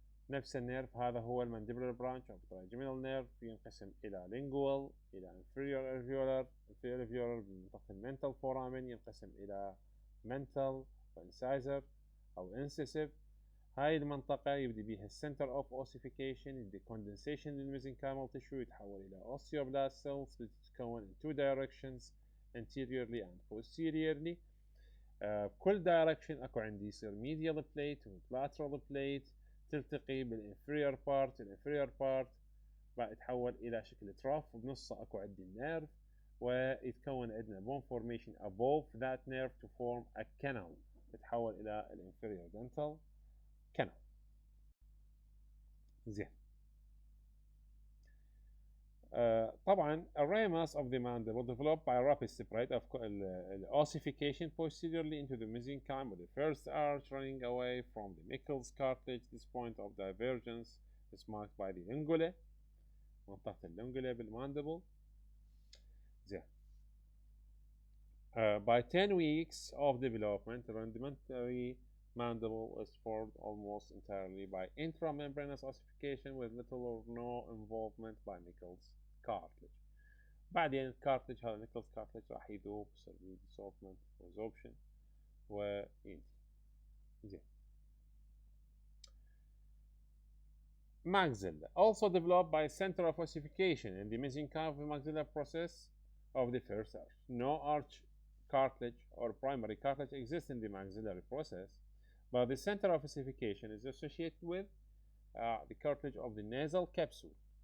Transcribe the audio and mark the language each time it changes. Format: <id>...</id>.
<ar>نفس النيرف هذا هو المانديبولار برانش او trigeminal نيرف ينقسم الى lingual الى inferior alveolar. inferior alveolar بمنطقة المنتال foramen ينقسم الى mental وانسايزر او incisive. هاي المنطقة يبدي بيها السنتر اوف اوسيفيكيشن.</ar> <en>يبدي condensation</en> <ar>للميزنكايمال تشو يتحول الى</ar> <en>osteoblast cells</en> <ar>بتتكون</ar> <en>in two directions anteriorly and posteriorly.</en> <ar>بكل دايركشن اكو عندي يصير medial plate و lateral plate تلتقي بالانفيريور بارت. الانفيريور بارت بعد يتحول الى شكل تراف وبنصه اكو عندي النيرف ويتكون عندنا</ar> <en>bone formation above that nerve to form a canal</en> <ar>يتحول الى الانفيريور dental canal. زين.</ar> <en>طبعا ramus of the mandible developed by rapid separate of ossification posteriorly into the mesenchyme with the first arch running away from the Michel's cartilage. This point of divergence is marked by the lingula.</en> <ar>منطقة اللينجولا بالماندبل. زين.</ar> <en>By 10 weeks of development, the rudimentary mandible is formed almost entirely by intramembranous ossification with little or no involvement by Michel's cartilage.</en> <ar>بعدين الكارتلج هذا Michel's cartilage راح يذوب يصير</ar> <en>dissolvement resorption</en> <ar>وينتهي. زين.</ar> <en>Maxilla also developed by center of ossification in the mesenchyme of the maxilla process of the first arch. No arch cartilage or primary cartilage exists in the maxillary process, but the center of ossification is associated with the cartilage of the nasal capsule.</en>